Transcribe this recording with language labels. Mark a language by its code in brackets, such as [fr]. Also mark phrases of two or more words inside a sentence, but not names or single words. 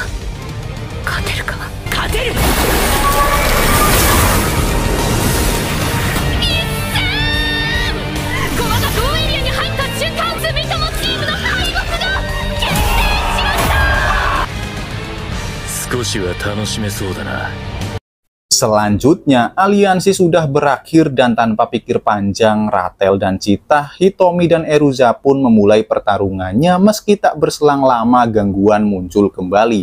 [ja] 勝てるか。勝てる。駒が同エリアに入った瞬間、住友チームの敗北が決定しました。少しは楽しめそうだな。 [id] Selanjutnya, aliansi sudah berakhir dan tanpa pikir panjang, Ratel dan Cheetah, Hitomi dan Eruza pun memulai pertarungannya meski tak berselang lama gangguan muncul kembali.